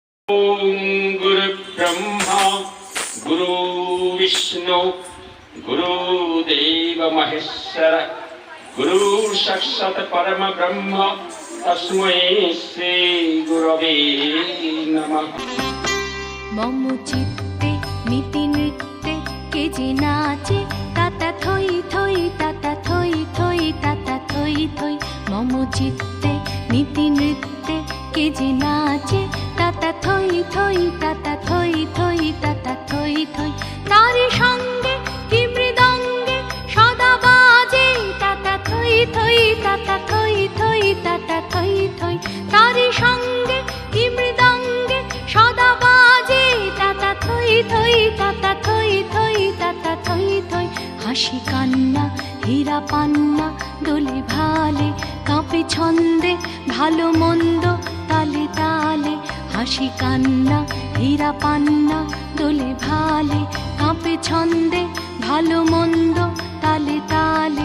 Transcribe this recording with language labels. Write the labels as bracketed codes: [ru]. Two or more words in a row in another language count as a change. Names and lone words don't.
[sa] गुरु ब्रह्मा गुरु विष्णु गुरुदेव महेश्वर गुरु साक्षात् परम ब्रह्म तस्मै श्री गुरवे नमः। [bn] মম চিত্তে নিতি নৃত্যে কে যে নাচে তাতা থৈ থৈ তাতা থৈ থৈ তাতা থৈ থৈ। মম চিত্তে নিতি নৃত্যে কে যে নাচে তাতা থৈ থৈ তাতা থৈ থৈ তাতা থৈ থৈ। তারি সঙ্গে কী মৃদঙ্গে সদা বাজে তাতা থৈ থৈ তাতা থৈ থৈ তাতা থৈ থৈ। তারি সঙ্গে কী মৃদঙ্গে সদা বাজে তাতা থৈ থৈ তাতা থৈ থৈ তাতা থৈ থৈ। হাসি কান্না হীরা পান্না দোলে ভালে কাঁপে ছন্দে ভালো মন্দ তালে তালে। হাসি কান্না হীরা পান্না দোলে ভালে কাঁপে ছন্দে ভালো মন্দ তালে তালে।